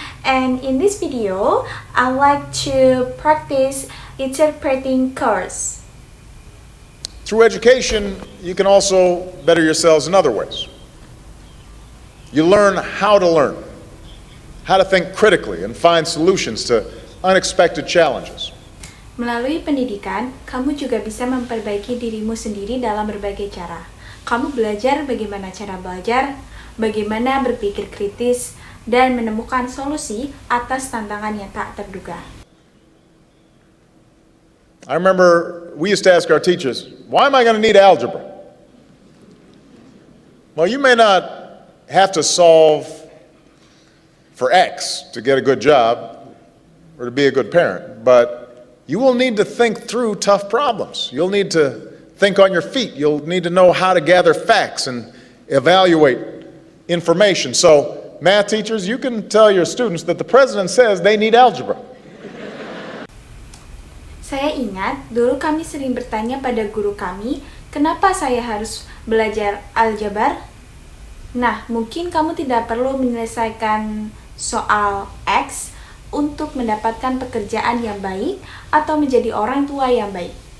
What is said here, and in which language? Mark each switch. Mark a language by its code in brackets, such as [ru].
[en] And in this video, I'd like to practice interpreting course. Through education, you can also better yourselves in other ways. You learn how to think critically and find solutions to unexpected challenges. [id] Melalui pendidikan, kamu juga bisa memperbaiki dirimu sendiri dalam berbagai cara. Kamu belajar bagaimana cara belajar, bagaimana berpikir kritis, dan menemukan solusi atas tantangan yang tak terduga. [en] I remember we used to ask our teachers, why am I going to need algebra? Well, you may not have to solve for X to get a good job or to be a good parent, but you will need to think through tough problems. You'll need to think on your feet. You'll need to know how to gather facts and evaluate information. So, math teachers, you can tell your students that the president says they need algebra. [id] Saya ingat, dulu kami sering bertanya pada guru kami, kenapa saya harus belajar aljabar? Nah, mungkin kamu tidak perlu menyelesaikan soal X untuk mendapatkan pekerjaan yang baik atau menjadi orang tua yang baik.